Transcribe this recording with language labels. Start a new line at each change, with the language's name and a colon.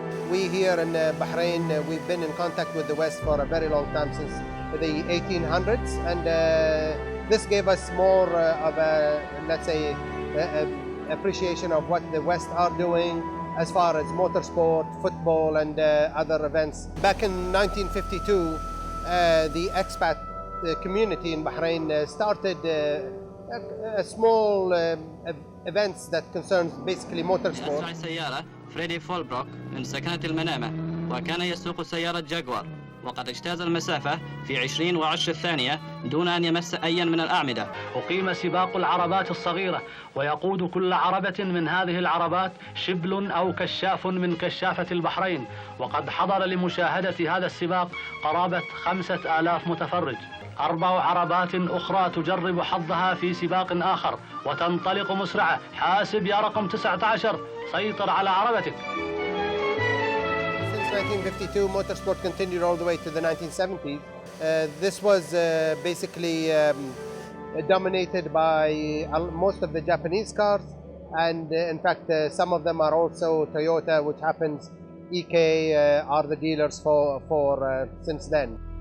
English: We here in Bahrain, we've been in contact with the West for a very long time, since the 1800s, and this gave us more of a, let's say, appreciation of what the West are doing as far as motorsport, football, and other events. Back in 1952, the expat community in Bahrain started a small events that concerns basically motorsport.
Arabic: فريدي فولبروك من سكنة المنامة، وكان يسوق سيارة جاكوار، وقد اجتاز المسافة في 20 ثانية دون أن يمس أيا من الأعمدة. أقيم سباق العربات الصغيرة، ويقود كل عربة من هذه العربات شبل أو كشاف من كشافة البحرين، وقد حضر لمشاهدة هذا السباق قرابة 5000 متفرج. 4 عربات أخرى تجرب حظها في سباق آخر وتنطلق مسرعة. حاسب يا رقم 19، سيطر على عربتك.
English: Since 1952, motorsport continued all the way to the 1970s. This was basically dominated by most of the Japanese cars, and in fact some of them are also Toyota, which happens EK are the dealers for since then.